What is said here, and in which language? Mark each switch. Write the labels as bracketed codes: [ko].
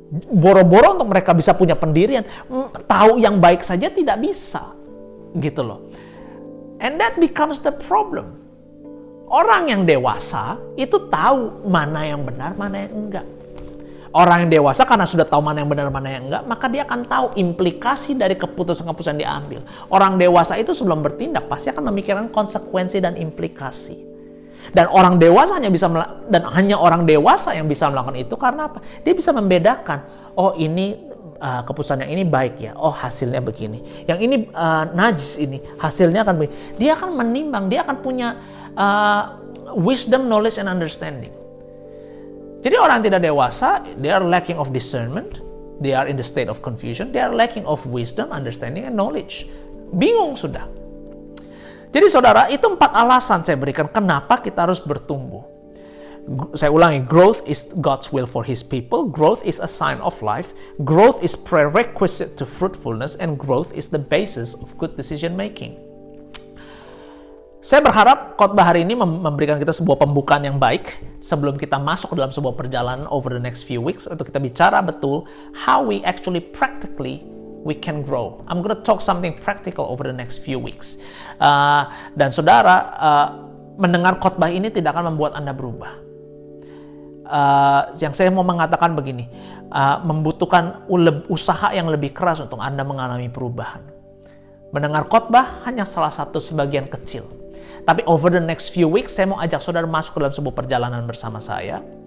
[id] Boro-boro untuk mereka bisa punya pendirian, tahu yang baik saja tidak bisa, gitu loh. [en] And that becomes the problem. [id] Orang yang dewasa itu tahu mana yang benar, mana yang enggak. Orang yang dewasa karena sudah tahu mana yang benar, mana yang enggak, maka dia akan tahu implikasi dari keputusan-keputusan yang diambil. Orang dewasa itu sebelum bertindak pasti akan memikirkan konsekuensi dan implikasi. Dan orang dewasa hanya orang dewasa yang bisa melakukan itu karena apa? Dia bisa membedakan, oh ini keputusan yang ini baik ya, oh hasilnya begini. Yang ini najis ini, hasilnya akan begini. Dia akan menimbang, dia akan punya [en] wisdom, knowledge, and understanding. [id] Jadi orang yang tidak dewasa, [en] they are lacking of discernment, they are in the state of confusion, they are lacking of wisdom, understanding, and knowledge. [id] Bingung sudah. Jadi saudara, itu 4 alasan saya berikan kenapa kita harus bertumbuh. Saya ulangi, [en] growth is God's will for His people, growth is a sign of life, growth is prerequisite to fruitfulness, and growth is the basis of good decision making. [id] Saya berharap khotbah hari ini memberikan kita sebuah pembukaan yang baik sebelum kita masuk dalam sebuah perjalanan [en] over the next few weeks [id] untuk kita bicara betul [en] how we actually practically we can grow. I'm gonna talk something practical over the next few weeks. [id] Dan saudara, mendengar khotbah ini tidak akan membuat Anda berubah. Yang saya mau mengatakan begini, membutuhkan usaha yang lebih keras untuk Anda mengalami perubahan. Mendengar khotbah hanya salah satu sebagian kecil. Tapi [en] over the next few weeks, [id] saya mau ajak saudara masuk dalam sebuah perjalanan bersama saya.